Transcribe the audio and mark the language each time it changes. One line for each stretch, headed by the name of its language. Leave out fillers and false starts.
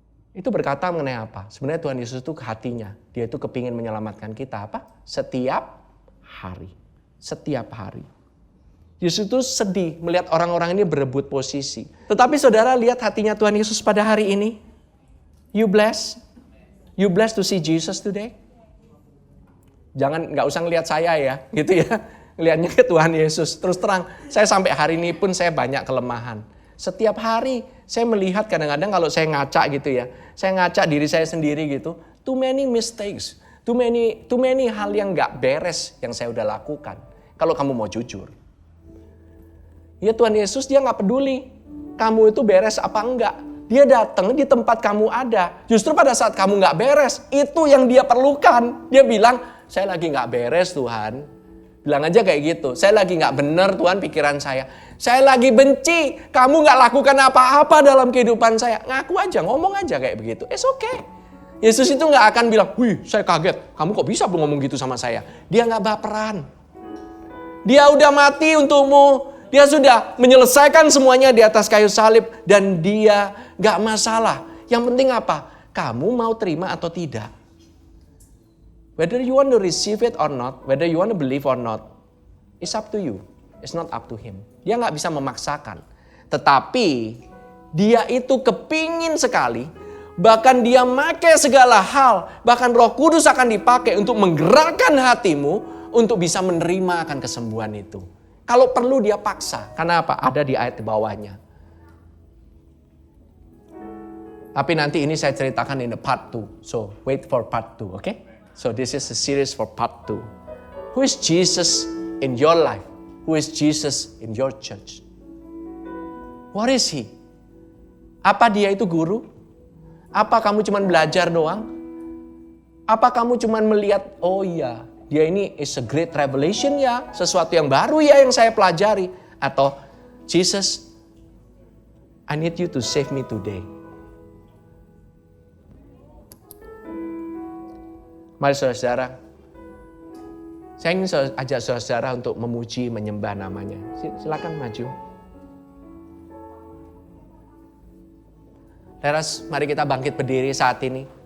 Indonesian: Itu berkata mengenai apa? Sebenarnya Tuhan Yesus itu hatinya, dia itu kepingin menyelamatkan kita apa? Setiap hari. Setiap hari. Yesus itu sedih melihat orang-orang ini berebut posisi. Tetapi saudara lihat hatinya Tuhan Yesus pada hari ini.
English: You blessed? You blessed to see Jesus today?
Indonesian: Nggak usah ngelihat saya ya, gitu ya. Ngelihatnya ke Tuhan Yesus. Terus terang, saya sampai hari ini pun saya banyak kelemahan. Setiap hari saya melihat kadang-kadang kalau saya ngaca gitu ya. Saya ngaca diri saya sendiri gitu.
English: Too many mistakes. Too many
Indonesian: hal yang nggak beres yang saya udah lakukan. Kalau kamu mau jujur. Ya Tuhan Yesus dia nggak peduli. Kamu itu beres apa enggak. Dia datang di tempat kamu ada. Justru pada saat kamu nggak beres, itu yang dia perlukan. Dia bilang, saya lagi nggak beres Tuhan. Bilang aja kayak gitu. Saya lagi nggak benar Tuhan pikiran saya. Saya lagi benci. Kamu nggak lakukan apa-apa dalam kehidupan saya. Ngaku aja, ngomong aja kayak begitu.
English: It's okay.
Indonesian: Yesus itu nggak akan bilang, wih saya kaget. Kamu kok bisa ngomong gitu sama saya? Dia nggak baperan. Dia udah mati untukmu. Dia sudah menyelesaikan semuanya di atas kayu salib. Dan dia gak masalah. Yang penting apa? Kamu mau terima atau tidak.
English: Whether you want to receive it or not. Whether you want to believe or not. It's up to you. It's not up to him.
Indonesian: Dia gak bisa memaksakan. Tetapi dia itu kepingin sekali. Bahkan dia pakai segala hal. Bahkan Roh Kudus akan dipakai untuk menggerakkan hatimu. Untuk bisa menerima akan kesembuhan itu. Kalau perlu dia paksa. Karena apa? Ada di ayat di bawahnya. Tapi nanti ini saya ceritakan
English: in the part 2. So wait for part 2, okay? So this is a series for part 2. Who is Jesus in your life? Who is Jesus in your church? What is he?
Indonesian: Apa dia itu guru? Apa kamu cuma belajar doang? Apa kamu cuma melihat, oh iya, dia ini
English: is a great revelation
Indonesian: ya, sesuatu yang baru ya yang saya pelajari. Atau,
English: Jesus, I need you to save me today.
Indonesian: Mari saudara-saudara, saya ingin ajak saudara-saudara untuk memuji, menyembah namanya. Silakan maju. Teras, mari kita bangkit berdiri saat ini.